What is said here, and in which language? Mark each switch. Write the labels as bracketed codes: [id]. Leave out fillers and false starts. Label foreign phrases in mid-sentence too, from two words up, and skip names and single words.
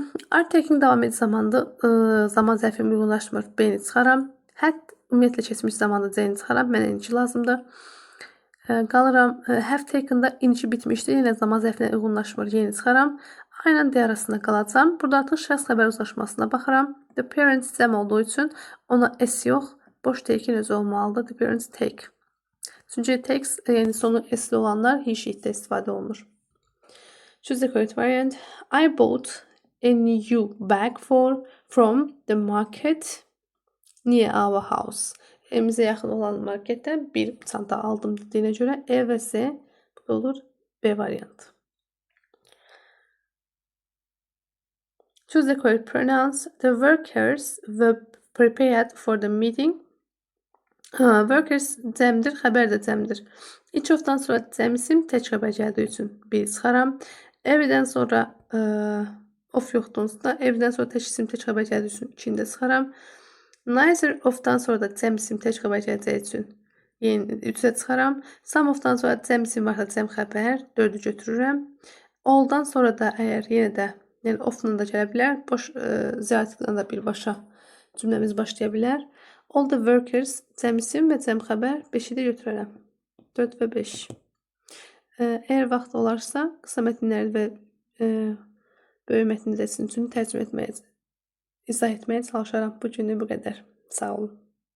[az] Article davam edən zamanda zaman zərfim uyğunlaşmır. B-ni çıxaram. Had ümumiyyətlə keçmiş zamanda C-ni çıxaram. Mənə indiki lazımdır. Qalıram. [en] Have taken- [az] da indiki bitmişdir. Yenə zaman zərfinə uyğunlaşmır. Y-ni çıxaram. Aynen D arasında qalacam. Burada artıq şəxs xəbər uzlaşmasına baxıram. [en] The parents [az] cəm olduğu üçün ona S yox. Boş take-in özü olmalıdır. [en] The parents take. [az] Çünki takes, yəni sonu S-li olanlar he she'də istifadə olunur. [en] Choose the correct variant. I bought a new bag from the market near our house. [az] Evimizə yaxın olan marketdən bir çanta aldım dediyinə görə E və Z bu olur B variantı. [en] Choose the correct pronouns. The workers were prepared for the meeting. [az] Workers cəmdir, xəbər də cəmdir. [en] Each of- [az] dan sonra cəm isim tək xəbər gəldiyi üçün bir çıxaram. Every-dən sonra of yoxdur onsuzda. Every-dən sonra tək isim tək xəbər gəldiyi üçün 2-ni də çıxaram. [en] Neither of- [az] dan sonra da cəm isim tək xəbər gələcəyi üçün 3-ə çıxaram. [en] Some of- [az] dan sonra cəm isim varsa cəm xəbər 4-ü götürürəm. All-dan sonra da əgər yenə də yəni of-la da gələ bilər. Boş Z artiklindən da birbaşa cümləmiz başlaya bilər. [en] All the workers [az] cəm isim və cəm xəbər 5-i də götürərəm. 4 və 5. Əgər vaxt olarsa qısa mətnləri və böyük mətnləri sizin üçün tərcümə etməyə, izah etməyə çalışaram. Bu günlük bu qədər. Sağ olun.